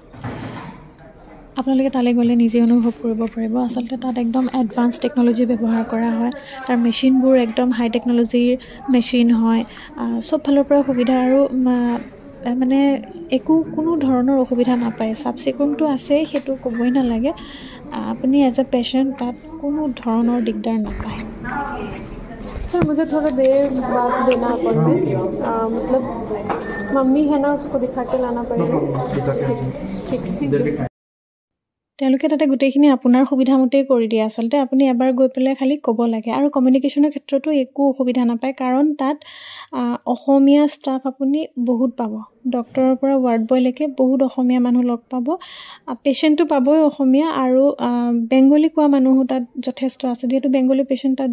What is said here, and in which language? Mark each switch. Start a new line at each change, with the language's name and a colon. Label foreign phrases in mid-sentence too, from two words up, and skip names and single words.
Assamese: আপোনালোকে তালে গ'লে নিজে অনুভৱ কৰিব পাৰিব আসলতে তাত একদম
English: advance technology
Assamese: ব্যৱহাৰ কৰা হয় তাৰ মেচিনবোৰ একদম
English: high technology machine
Assamese: হয় সব ফালৰ পৰা সুবিধা আৰু মানে একো কোনো ধৰণৰ অসুবিধা নাপায় সাবচিকুনটো আছে হেতু ক'বই নালাগে আপুনি
English: as a patient
Assamese: তাত কোনো ধৰণৰ দিগদাৰ নাপায়
Hindi: सर मुझे थोड़ा देर बाद देना अपॉइंटमेंट मतलब मम्मी है ना उसको दिखा के लाना पड़ेगा ठीक
Assamese: তেওঁলোকে তাতে গোটেইখিনি আপোনাৰ সুবিধা মতে কৰি দিয়ে আসলতে আপুনি এবাৰ গৈ পেলাই খালি ক'ব লাগে আৰু কমিউনিকেশ্যনৰ ক্ষেত্ৰতো একো অসুবিধা নাপায় কাৰণ তাত অসমীয়া ষ্টাফ আপুনি বহুত পাব ডক্টৰৰ পৰা
English: ward boy
Assamese: বহুত অসমীয়া মানুহ লগ পাব পেশেন্টটো পাবই অসমীয়া আৰু বেংগলী কোৱা মানুহ তাত যথেষ্ট আছে যেহেতু
English: Bengali patient
Assamese: তাত